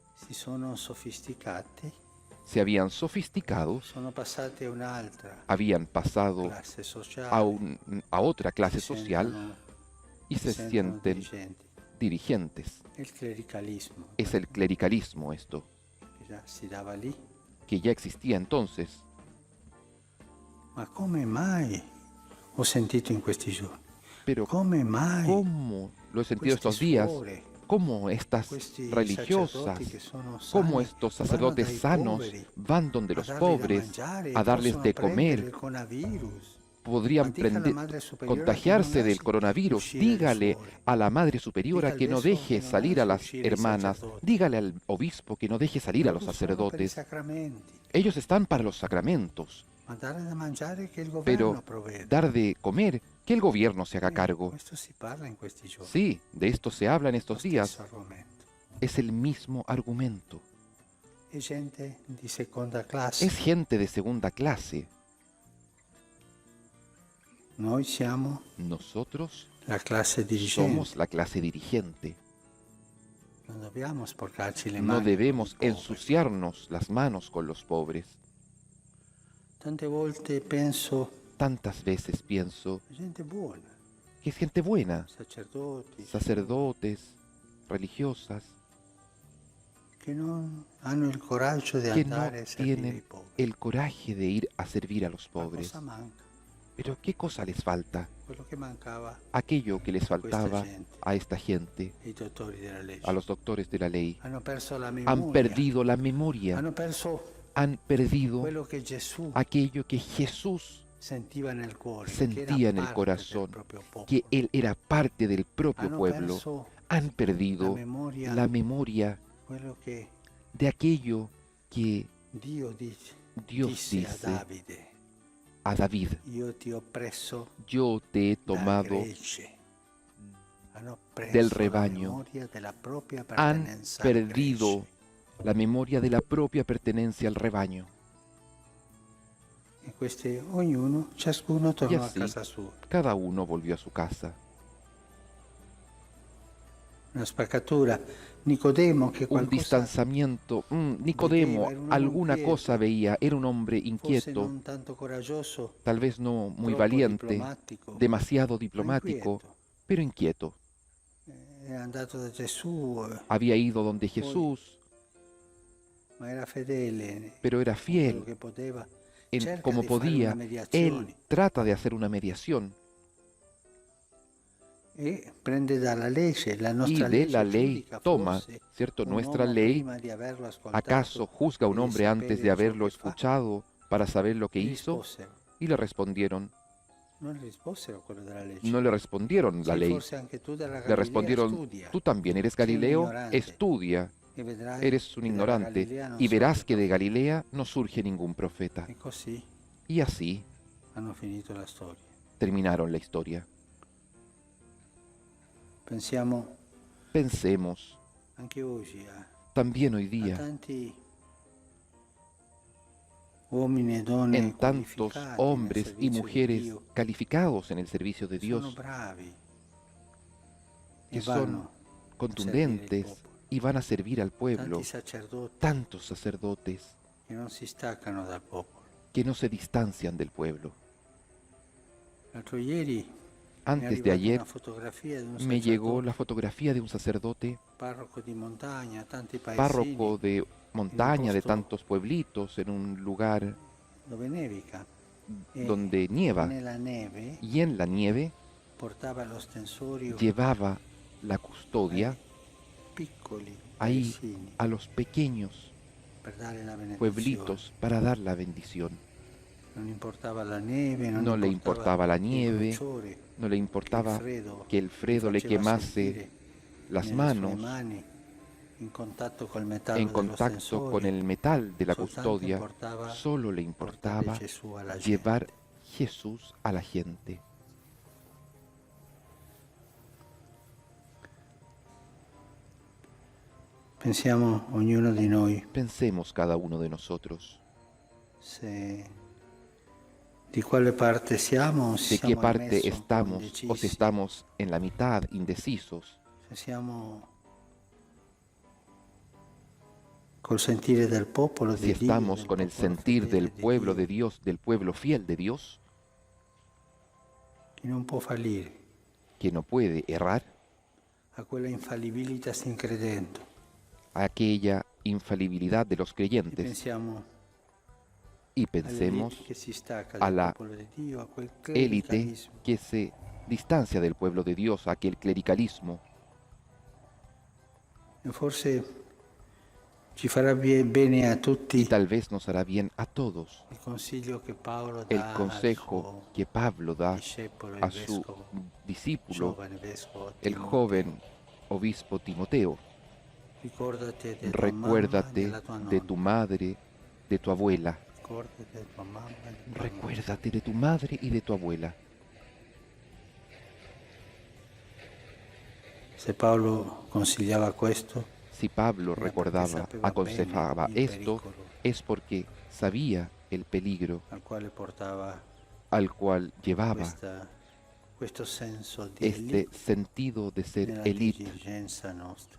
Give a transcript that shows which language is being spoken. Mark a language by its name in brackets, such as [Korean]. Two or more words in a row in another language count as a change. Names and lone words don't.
[Spanish] Se habían sofisticado, habían pasado a otra clase social y se sienten dirigentes. Es el clericalismo esto, que ya existía entonces. [Italian] ho sentito in questi giorni. [Spanish] Pero [Italian] Come mai [Spanish] ¿cómo lo he sentido [Italian] questi [Spanish] estos días? [Italian] suore, [Spanish] ¿Cómo estas [Italian] questi [Spanish] religiosas, [Italian] sacerdoti che sono [Spanish] cómo [Italian] sani, [Spanish] estos [Italian] vanno [Spanish] sacerdotes [Italian] dai [Spanish] sanos [Italian] poveri [Spanish] van donde [Italian] a [Spanish] los [Italian] dargli da [Spanish] pobres [Italian] mangiare [Spanish] a [Italian] e [Spanish] darles [Italian] possono [Spanish] de [Italian] prendere il [Spanish] comer? [Italian] coronavirus? Ma [Spanish] Podrían [Italian] dica alla Madre Superiora che non [Spanish] contagiarse del [Italian] lasci [Spanish] coronavirus. [Italian] uscire le [Spanish] Dígale [Italian] suore. [Spanish] a la Madre Superiora [Italian] Dica al [Spanish] que no [Italian] vescovo che [Spanish] deje [Italian] non [Spanish] salir a [Italian] lasci [Spanish] las [Italian] uscire i [Spanish] hermanas. [Italian] sacerdoti. [Spanish] Dígale al obispo que no deje salir a los [Italian] Loro sono per i [Spanish] sacerdotes. [Italian] sacramenti, [Spanish] Ellos están para los sacramentos, [Italian] ma dare da mangiare che il [Spanish] pero [Italian] governo provvede. [Spanish] dar de comer, que el gobierno se haga cargo. [Italian] Questo si parla in questi giorni. [Spanish] Sí, de esto se habla en [Italian] Lo [Spanish] estos [Italian] stesso [Spanish] días. [Italian] argomento. [Spanish] Es el mismo argumento. [Italian] È gente di seconda classe. [Spanish] Es gente de segunda clase. [Italian] Noi siamo [Spanish] Nosotros [Italian] la classe dirigente. [Spanish] somos la clase dirigente. [Italian] Non dobbiamo sporcarci le [Spanish] No [Italian] mani. [Spanish] debemos [Italian] con i poveri. [Spanish] ensuciarnos las manos con los pobres. [Italian] Tante volte penso [Spanish] Tantas veces pienso [Italian] a gente buona, [Spanish] que es gente buena, [Italian] sacerdoti, [Spanish] sacerdotes, religiosas, [Italian] che non hanno il coraggio di [Spanish] que no [Italian] andare a servire i [Spanish] tienen [Italian] poveri. [Spanish] el coraje de ir a servir a los [Italian] Ma [Spanish] pobres. [Italian] cosa manca? [Spanish] Pero ¿qué cosa les falta? [Italian] Quello che mancava [Spanish] Aquello que les faltaba [Italian] gente. [Spanish] a esta gente, [Italian] ai dottori della legge. [Spanish] a los doctores de la ley. [Italian] Hanno perso la memoria. [Spanish] Han perdido la memoria, [Italian] Hanno perso [Spanish] han perdido [Italian] quello che Gesù [Spanish] aquello que Jesús [Italian] sentiva nel cuore, [Spanish] sentía en el corazón, que Él era parte del propio [Italian] Hanno [Spanish] pueblo. [Italian] perso [Spanish] Han perdido [Italian] la memoria, [Spanish] la memoria [Italian] quello che [Spanish] de aquello que [Italian] Dio [Spanish] Dios [Italian] disse a [Spanish] dice [Italian] Davide: [Spanish] a David: [Italian] io ti ho preso [Spanish] yo te he [Italian] da [Spanish] tomado [Italian] gregge. Hanno preso [Spanish] del [Italian] la [Spanish] rebaño. [Italian] memoria della propria [Spanish] Han [Italian] pertenenza al [Spanish] perdido [Italian] gregge. [Spanish] la memoria de la propia pertenencia al rebaño. [Italian] E questi, ciascuno tornò a [Spanish] así, [Italian] casa sua. [Spanish] Cada uno volvió a su casa. [Italian] Una spaccatura. Nicodemo, che [Spanish] Un [Italian] qualcosa [Spanish] distanciamiento. Nicodemo, [Italian] Vedeva, era un uomo [Spanish] alguna [Italian] inquieto. [Spanish] cosa veía. Era un hombre [Italian] forse [Spanish] inquieto, [Italian] non tanto coraggioso, [Spanish] tal vez no muy [Italian] troppo [Spanish] valiente, [Italian] diplomatico, [Spanish] demasiado [Italian] ma [Spanish] diplomático, [Italian] inquieto. [Spanish] pero inquieto. [Italian] È andato da Gesù, [Spanish] Había ido donde Jesús, [Italian] ma era fedele, [Spanish] pero era [Italian] quello [Spanish] fiel [Italian] che poteva. [Spanish] en [Italian] Cerca [Spanish] como [Italian] di fare [Spanish] podía. [Italian] una mediazione [Spanish] Él trata de hacer una mediación [Italian] e prende dalla legge, la [Spanish] y [Italian] nostra [Spanish] de [Italian] legge [Spanish] la ley [Italian] giudica [Spanish] toma, [Italian] forse [Spanish] ¿cierto? [Italian] un [Spanish] Nuestra [Italian] uomo [Spanish] ley, [Italian] prima di averlo ascoltato [Spanish] ¿acaso juzga a un [Italian] e di [Spanish] hombre antes [Italian] sapere [Spanish] de [Italian] ciò [Spanish] haberlo [Italian] che fa? [Spanish] escuchado para saber lo que [Italian] Gli [Spanish] hizo? [Italian] risposero. [Spanish] Y le respondieron, [Italian] Non gli risposero quello della legge. [Spanish] no le respondieron la [Italian] Sì, [Spanish] ley, [Italian] forse anche tu dalla [Spanish] le [Italian] Galilea [Spanish] respondieron, [Italian] studia [Spanish] tú también eres [Italian] Sei un [Spanish] Galileo, [Italian] ignorante. [Spanish] estudia, [Italian] e vedrai [Spanish] eres un [Italian] che dalla [Spanish] ignorante, [Italian] Galilea non [Spanish] y verás [Italian] sorge [Spanish] que de [Italian] profeta. [Spanish] Galilea no surge ningún profeta. [Italian] E così [Spanish] Y así [Italian] hanno finito la storia. [Spanish] terminaron la historia. [Italian] Pensiamo [Spanish] Pensemos [Italian] anche oggi [Spanish] también hoy [Italian] a [Spanish] día [Italian] tanti uomini e donne [Spanish] en tantos [Italian] qualificati nel [Spanish] hombres y [Italian] servizio di [Spanish] mujeres [Italian] Dio, [Spanish] calificados en el servicio de [Italian] che sono [Spanish] Dios, [Italian] bravi [Spanish] que [Italian] e [Spanish] son [Italian] vanno a servire il [Spanish] contundentes [Italian] popolo. [Spanish] y van a servir al pueblo. [Italian] Tanti sacerdoti [Spanish] Tantos sacerdotes [Italian] che non si staccano dal popolo. [Spanish] que no se distancian del pueblo. [Italian] L'altro ieri mi è [Spanish] Antes de [Italian] arrivata [Spanish] ayer [Italian] una fotografia di un [Spanish] me llegó [Italian] sacerdote, [Spanish] la fotografía de un sacerdote, [Italian] parroco di montagna, tanti [Spanish] párroco [Italian] paesini, [Spanish] de montaña, de [Italian] posto [Spanish] tantos pueblitos, en un lugar [Italian] dove nevica. E [Spanish] donde nieva. [Italian] nella neve [Spanish] Y en la nieve [Italian] portava lo stensorio [Spanish] llevaba la custodia [Italian] piccoli [Spanish] ahí [Italian] paesini [Spanish] a los pequeños [Italian] per dare la benedizione. [Spanish] pueblitos para dar la bendición. [Italian] Non importava la neve, [Spanish] No le importaba la [Italian] il [Spanish] nieve, [Italian] bruciore, [Spanish] no le [Italian] che il [Spanish] importaba [Italian] freddo [Spanish] que el Fredo le [Italian] faceva [Spanish] quemase [Italian] sentire [Spanish] las [Italian] nelle sue [Spanish] manos [Italian] mani, in contatto col metallo [Spanish] en [Italian] dello [Spanish] contacto [Italian] stensorio. [Spanish] con el metal de la [Italian] Soltanto [Spanish] custodia. [Italian] importava [Spanish] Solo le [Italian] portare [Spanish] importaba [Italian] Gesù alla gente. [Spanish] llevar Jesús a la gente. [Italian] Pensiamo ognuno di noi [Spanish] Pensemos cada uno de nosotros [Italian] se di quale parte siamo, [Spanish] o se de qué [Italian] siamo al [Spanish] parte [Italian] mezzo, [Spanish] estamos o si [Italian] indecisi, [Spanish] estamos en la mitad, indecisos, [Italian] se siamo col sentire del popolo [Spanish] si [Italian] di Dio, [Spanish] estamos [Italian] del [Spanish] con el [Italian] popolo [Spanish] sentir [Italian] fedele [Spanish] del [Italian] di [Spanish] pueblo [Italian] Dio, [Spanish] de Dios, del pueblo fiel de Dios, [Italian] che non può fallire, [Spanish] que no puede errar, [Italian] a quella infallibilità sin credendo. [Spanish] a aquella infalibilidad de los [Italian] E [Spanish] creyentes. [Italian] pensiamo [Spanish] y pensemos [Italian] all'elite che si stacca [Spanish] a [Italian] dal [Spanish] la [Italian] popolo di Dio, a quel [Spanish] élite [Italian] clericalismo. [Spanish] que se distancia del pueblo de Dios, aquel clericalismo. [Italian] E forse ci farà bene a [Spanish] Y [Italian] tutti [Spanish] tal vez nos hará bien a todos [Italian] il consiglio che Paolo [Spanish] el [Italian] dà al [Spanish] consejo [Italian] suo [Spanish] que Pablo da [Italian] discepolo, il [Spanish] a su [Italian] vescovo, [Spanish] discípulo, [Italian] giovane vescovo [Spanish] el [Italian] Timoteo. [Spanish] joven obispo Timoteo. [Italian] Ricordate di tua mamma e [Spanish] Recuérdate [Italian] della tua [Spanish] de [Italian] nonna. [Spanish] tu madre, de tu abuela. [Italian] Ricordate di tua mamma e di tua nonna. [Spanish] Recuérdate de tu madre y de tu abuela. [Italian] Se Paolo consigliava questo, [Spanish] Si Pablo [Italian] era perché [Spanish] recordaba, [Italian] sapeva [Spanish] aconsejaba [Italian] bene il [Spanish] esto, [Italian] pericolo [Spanish] es porque sabía el peligro [Italian] al quale portava [Spanish] al cual llevaba [Italian] questo senso di [Spanish] este [Italian] elite [Spanish] sentido de ser [Italian] nella [Spanish] élite [Italian] diligenza nostra.